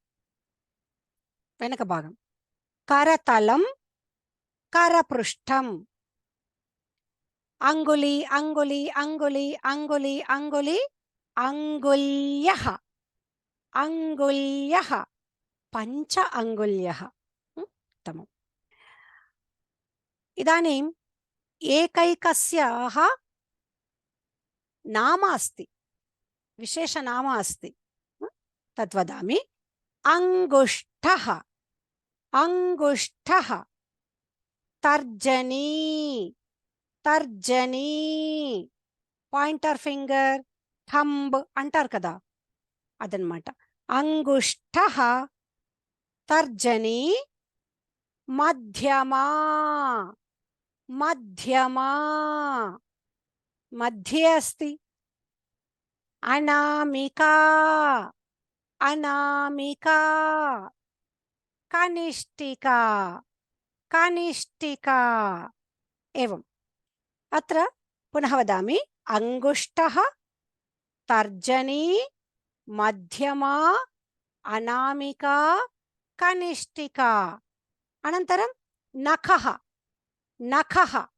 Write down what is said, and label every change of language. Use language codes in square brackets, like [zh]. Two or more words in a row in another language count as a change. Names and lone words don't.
[te] వెనక భాగం [sa] కరతలం కరపృష్ఠం అంగుళి అంగుళి అంగుళి అంగుళి అంగుళి అంగుళ్యః అంగుళ్యః పంచ అంగుళ్యః उत्तमम् इदानीम् एकैकस्याः नाम अस्ति विशेषनाम अस्ति तद् वदामि अंगुष्ठः अंगुष्ठः तर्जनी तर्जनी [en] pointer finger thumb [te] అంటారు కదా అదనమాట [sa] అంగుష్ఠః తర్జనీ మధ్యమా మధ్యమా मध्ये अस्ति अनामिका अनामिका कनिष्ठिका कनिष्ठिका एवम् अत्र पुनः वदामि अंगुष्ठः तर्जनी मध्यमा अनामिका कनिष्ठिका अनन्तरं नखः नखः